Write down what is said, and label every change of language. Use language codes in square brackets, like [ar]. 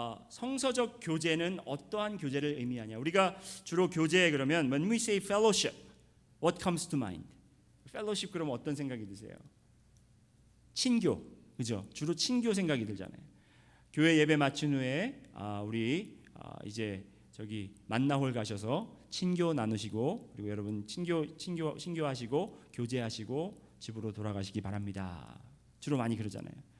[ko] 성서적 교제는 어떠한 교제를 의미하냐? 우리가 주로 교제 그러면 [en] when we say fellowship, what comes to mind? [ko] fellowship 그러면 어떤 생각이 드세요? 친교, 그죠? 주로 친교 생각이 들잖아요. 교회 예배 마친 후에 우리 이제 저기 만나홀 가셔서 친교 나누시고 그리고 여러분 친교하시고 교제하시고 집으로 돌아가시기 바랍니다. 주로 많이 그러잖아요.